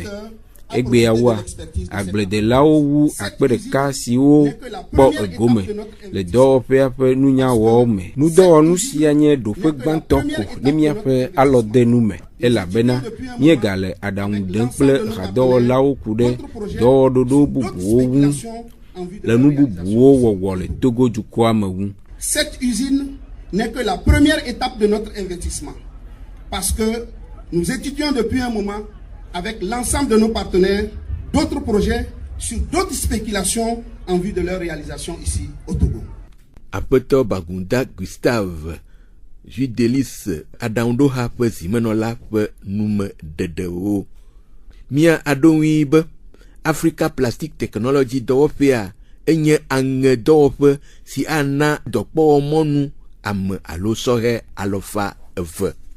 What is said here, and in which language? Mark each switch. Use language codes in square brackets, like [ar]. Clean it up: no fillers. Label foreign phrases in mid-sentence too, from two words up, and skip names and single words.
[ee] Egbeawoa, agbledelawo wu akpe ɖeka siwo kpɔ egome le dɔwɔƒea ƒe nunyawɔwo me. Nudɔwɔnu sia nye ɖoƒe gbãtɔ ko ne míaƒe alɔdenu me elabena míegale aɖaŋu ɖem kple hadɔwɔlawo ku ɖe dɔwɔɖoɖo bubuwo ŋu le nu bubuwo wɔwɔ le Togo dukɔa me ŋu. [fr] Cette usine n'est que la première étape de notre investissement parce que nous étudions depuis un moment avec l'ensemble de nos partenaires d'autres projets sur d'autres spéculations en vue de leur réalisation ici au Togo. [ee] Aƒetɔ Bagunda Gustave Judelis aɖaŋuɖoha ƒe zimenɔla ƒe nume ɖeɖewo. Mia aɖoŋui be Africa Plastic Technology dɔwɔƒea enye aŋe dɔwɔƒe si ana dɔkpɔwɔmɔnu ame alo sɔhɛ 200.